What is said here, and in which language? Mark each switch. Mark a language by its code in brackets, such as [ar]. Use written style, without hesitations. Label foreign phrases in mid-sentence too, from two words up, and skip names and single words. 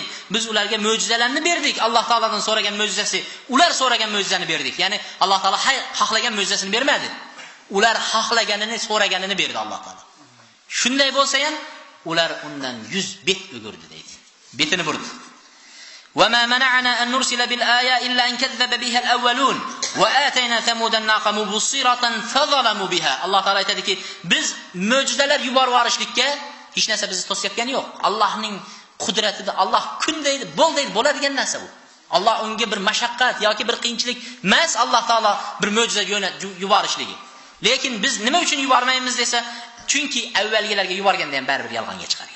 [uz] Biz ularga mo'jizalarni berdik. Alloh taoladan so'ragan mo'jizasi, ular so'ragan mo'jizani berdik. Ya'ni Alloh taolo xohlagan mo'jizasini bermadi. Ular xohlaganini, so'raganini berdi Alloh taolo. Shunday bo'lsa ham ular undan 100 bet o'girdi deydi. Betini burdi. [ar] وما منعنا أن نرسل بالآية إلا أن كذب بها الأولون وآتينا ثمود الناقة مبصرة فظلموا بها. [uz] Allah Taala aytadiki, biz mo'jizalar yuborib yuborishlikka hech narsa bizni to'sayotgani yo'q. Allohning qudratida Alloh kun deydi, bo'l deydi, bo'ladigan narsa bu. Alloh unga bir mashaqqat yoki bir qiyinchilik emas, Alloh taolo bir mo'jiza yuborishligi. Lekin biz nima uchun yubormaymiz desa, chunki avvalgilarga yuborganda ham baribir yolg'onga chiqargan.